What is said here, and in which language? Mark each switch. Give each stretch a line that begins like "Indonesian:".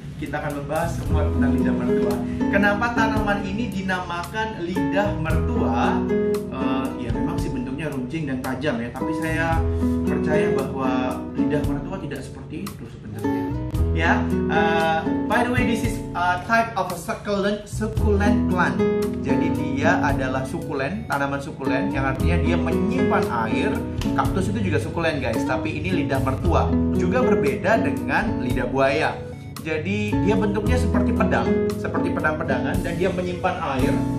Indonesian: Kita akan membahas semua tentang lidah mertua. Kenapa tanaman ini dinamakan lidah mertua? Ya memang sih bentuknya runcing dan tajam ya, tapi saya percaya bahwa lidah mertua tidak seperti itu sebenarnya.
English: Ya, by the way, this is a type of a succulent plant.
Indonesian: Jadi dia adalah sukulen, tanaman sukulen, yang artinya dia menyimpan air. Kaktus itu juga sukulen guys, tapi ini lidah mertua. Juga berbeda dengan lidah buaya. Jadi dia bentuknya seperti pedang, seperti pedang-pedangan, dan dia menyimpan air.